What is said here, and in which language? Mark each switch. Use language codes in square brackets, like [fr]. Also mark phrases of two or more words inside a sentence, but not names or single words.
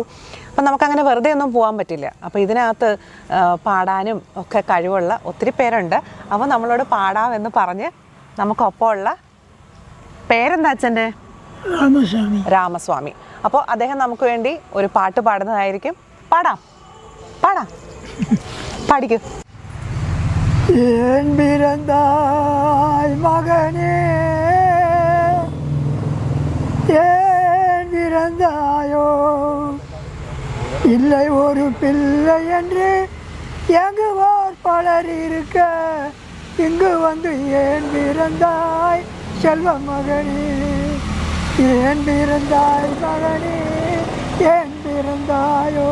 [ml] അപ്പം നമുക്കങ്ങനെ വെറുതെ ഒന്നും പോകാൻ പറ്റില്ല. അപ്പോൾ ഇതിനകത്ത് പാടാനും ഒക്കെ കഴിവുള്ള ഒത്തിരി പേരുണ്ട്. അപ്പോൾ നമ്മളോട് പാടാമെന്ന് പറഞ്ഞ് നമുക്കൊപ്പമുള്ള പേരെന്താ അച്ഛൻ്റെ? രാമസ്വാമി. അപ്പോൾ അദ്ദേഹം നമുക്ക് വേണ്ടി ഒരു പാട്ട് പാടുന്നതായിരിക്കും. പാടാം പാടിക്കൂ. [ta] ஏன் பிறந்தாய் மகனே, ஏன் பிறந்தாயோ, இல்லை ஒரு பிள்ளை என்று எங்குவார் பலர் இருக்க, இங்கு வந்து ஏன் பிறந்தாய் செல்வ மகனே, ஏன் பிறந்தாய் மகனே, ஏன் பிறந்தாயோ.